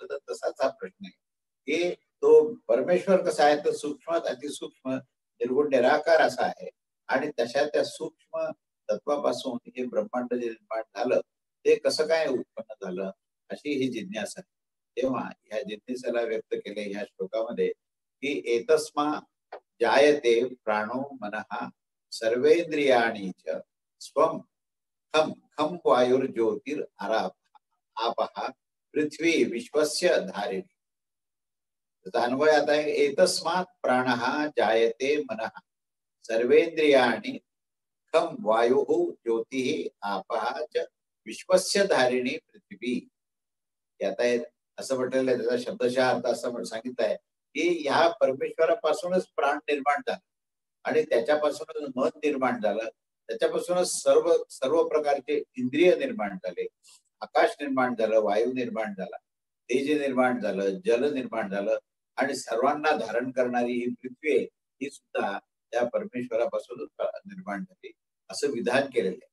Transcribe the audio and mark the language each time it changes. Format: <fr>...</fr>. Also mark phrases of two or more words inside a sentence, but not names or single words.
<mr>तर तसाच हा प्रश्न आहे की तो परमेश्वर कसा आहे, तर सूक्ष्मात अतिसूक्ष्म निर्गुण निराकार असा आहे. आणि तशा त्या सूक्ष्म तत्वापासून हे ब्रह्मांड जे निर्माण झालं, ते कसं काय उत्पन्न झालं, अशी ही जिज्ञासा आहे. तेव्हा ह्या जिज्ञासेला व्यक्त केले ह्या श्लोकामध्ये की</mr> <sa>एतस्मा जायते प्राणो मनः सर्वेंद्रियाणि च स्वम खम खम वायुर्ज्योतिर आराप आपः पृथ्वी विश्वस्य धारिणी.</sa> <mr>त्याचा अन्वय आता आहे,</mr> <sa>एतस्मात् प्राणः जायते मनः सर्वेंद्रियाणि खम वायु ज्योतिः आपः च विश्वस्य धारिणी पृथ्वी.</sa> <mr>आता हे असं म्हटलेलं आहे, त्याचा शब्दशः अर्थ असं सांगितलंय की ह्या परमेश्वरापासूनच प्राण निर्माण झाला आणि त्याच्यापासूनच मन निर्माण झालं, त्याच्यापासूनच सर्व सर्व प्रकारचे इंद्रिय निर्माण झाले, आकाश निर्माण झालं, वायू निर्माण झाला, तेज निर्माण झालं, जल निर्माण झालं आणि सर्वांना धारण करणारी ही पृथ्वी आहे, ही सुद्धा त्या परमेश्वरापासूनच निर्माण झाली असं विधान केलेलं आहे.</mr>